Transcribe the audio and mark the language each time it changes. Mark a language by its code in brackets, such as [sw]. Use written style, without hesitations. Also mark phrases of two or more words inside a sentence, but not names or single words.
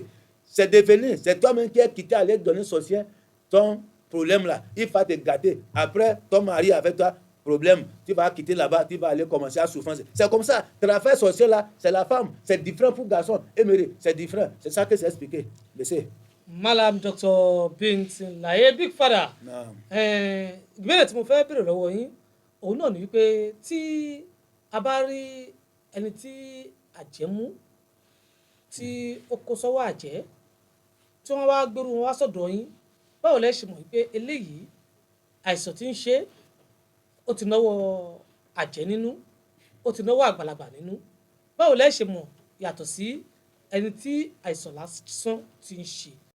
[fr] C'est devenu, c'est toi-même qui es quitté à aller donner sorcier ton problème là. Il va te gâter. Après, ton mari avec toi, problème, tu vas quitter là-bas, tu vas aller commencer à souffrir. C'est comme ça. Travail sorcier là, c'est la femme. C'est différent pour garçon. Éméré, c'est différent. C'est ça que j'ai expliqué. Laissez. Malam Dr. Bintin Laye Big Father. [yo] Ìbéèrè tí mo fẹ́ béèrè lọ́wọ́ yín, òun náà ni wípé tí a bá rí ẹni tí àjẹ́ mú, tí ó kó sọ́wọ́ àjẹ́, tí wọ́n wá gbérù wọn wá sọ́dọ̀ yín, báwo lẹ ṣe mọ̀ wípé eléyìí àìsàn tí ń ṣe ó ti náwó àjẹ́ nínú, ó ti náwó àgbàlagbà nínú, báwo lẹ ṣe mọ̀ yàtọ̀ sí ẹni tí àìsàn lásán ti ń ṣe?